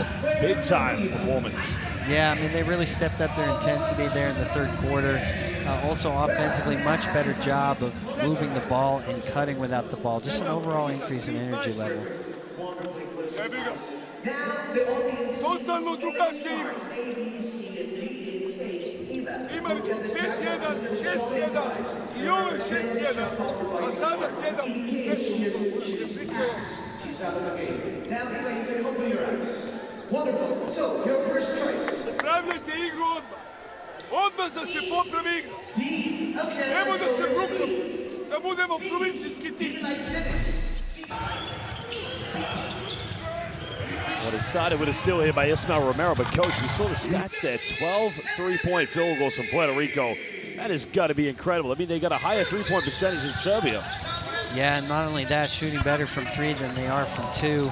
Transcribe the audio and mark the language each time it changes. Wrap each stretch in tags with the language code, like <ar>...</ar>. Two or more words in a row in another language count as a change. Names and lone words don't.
<en>Big time performance. Yeah, I mean, they really stepped up their intensity there in the third quarter. Also offensively, much better job of moving the ball and cutting without the ball. Just an overall increase in energy level. Now the audience</en> <sr>Totalno drugačije igra.</sr> <en>A, B, C, and D in place. Either</en> <sr>Imali su 5-1, 6-1 I ovo je 6-1, a sada 7-6.</sr> <en>She's out of the game. Now, Eva, you can open your eyes. Wonderful. So, your first choice.</en> <sr>Popravljajte igru odmah. Odmah da se popravi igra.</sr> <en>D. Okay.</en> <sr>Nemo da se brukamo, da budemo provincijski tim.</sr> <en>Well, it started with a steal here by Ismael Romero, but coach, we saw the stats there. 12 three-point field goals from Puerto Rico. That has got to be incredible. I mean, they got a higher three-point percentage in Serbia. Yeah, and not only that, shooting better from 3 than they are from 2.</en>